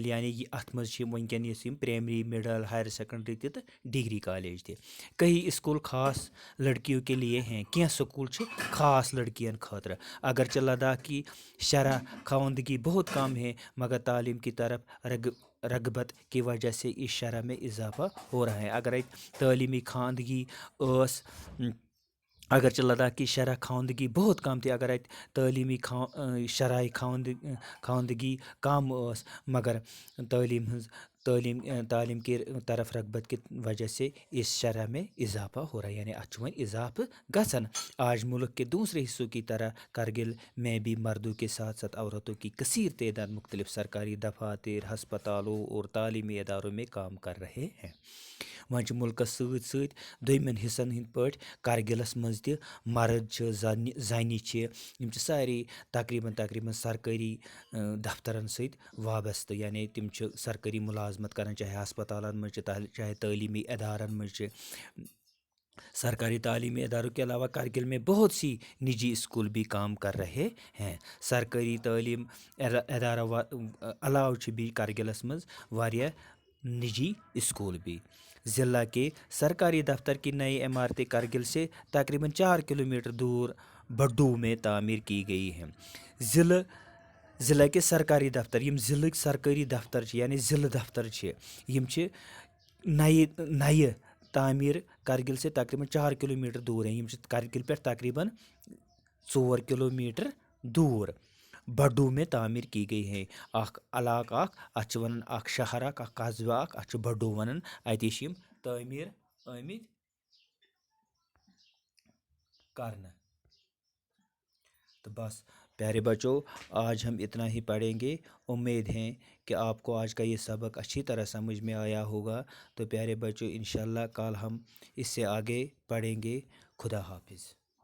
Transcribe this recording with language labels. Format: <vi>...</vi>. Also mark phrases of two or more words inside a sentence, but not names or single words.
<ks>یعنی اتھ منٛز چھِ وٕنکٮ۪ن یُس یِم پرائمری، مڈل،</ks> <en>higher secondary</en> <ks>تہِ تہٕ</ks> <en>degree college</en> <ks>تہِ.</ks> <ur>کئی اسکول خاص لڑکیوں کے لیے ہیں.</ur> <ks>کینٛہہ سکوٗل چھِ خاص لڑکیَن خٲطرٕ.</ks> <ur>اگرچہ لداخ کی شرح خواندگی بہت کم ہے مگر تعلیم کی طرف رغبت کی وجہ سے اس شرح میں اضافہ ہو رہا ہے.</ur> <ks>اگر اتہِ تعلیمی خواندگی ٲس،</ks> <ur>اگرچہ لداخ کی شرح خواندگی بہت کم تھی،</ur> <ks>اگر اتہِ تعلیمی شرح خواندگی کم ٲس</ks> <ur>مگر تعلیم کی طرف رغبت کی وجہ سے اس شرح میں اضافہ ہو رہا ہے،</ur> <ks>یعنی اتھ چھُ وۄنۍ اضافہ گژھان.</ks> <ur>آج ملک کے دوسرے حصوں کی طرح کرگل میں بھی مردوں کے ساتھ ساتھ عورتوں کی کثیر تعداد مختلف سرکاری دفاتر، ہسپتالوں اور تعلیمی اداروں میں کام کر رہے ہیں.</ur> <ks>وۄنۍ چھِ مُلکس سۭتۍ سۭتۍ دوٚیمٮ۪ن حِصن ہٕنٛدۍ پٲٹھۍ کرگلس منٛز تہِ مرد چھِ، زنہِ چھِ، یِم چھِ سارے تقریٖباً سرکٲری دفترن سۭتۍ وابستہٕ. یعنی تِم چھِ سرکٲری ملازمت کران، چاہے ہسپتالن منٛز چھِ، چاہے تعلیمی ادارن منٛز چھِ.</ks> <ur>سرکاری تعلیمی اداروں کے علاوہ کرگل میں بہت سی نجی اسکول بھی کام کر رہے ہیں.</ur> <ks>سرکاری تعلیم ادارو علاوہ چھِ بیٚیہِ کرگلس منٛز واریاہ نجی اسکول بھی.</ks> <ur>ضلع کے سرکاری دفتر کی نئی عمارتیں کرگل سے تقریباً 4 کلومیٹر دور بڈو میں تعمیر کی گئی ہیں. ضلع کے سرکاری دفتر،</ur> <ks>یم ضلعٕکۍ سرکٲری دفتر چھِ، یعنی ضلع دفتر چھِ، یم چھِ نَیہِ تعمیٖر</ks> <ur>کرگل سے تقریٖباً 4 کلومیٹر دوٗر ہیں.</ur> <ks>یم چھِ کرگل پٮ۪ٹھ تقریٖباً 4 کلومیٹر دوٗر</ks> <ur>بڈو میں تعمیٖر کی گئی ہے.</ur> <ks>اکھ علاقہٕ اکھ، اتھ چھِ ونان اکھ شہر اکھ قصبہٕ اکھ، اتھ چھِ بڈو ونان. اتے چھِ یم تعمیٖر آمٕتۍ کرنہٕ.</ks> <ur>تو بس پیارے بچوں، آج ہم اتنا ہی پڑھیں گے. امید ہے کہ آپ کو آج کا یہ سبق اچھی طرح سمجھ میں آیا ہوگا. تو پیارے بچوں، انشاءاللہ کل ہم اس سے آگے پڑھیں گے. خدا حافظ.</ur>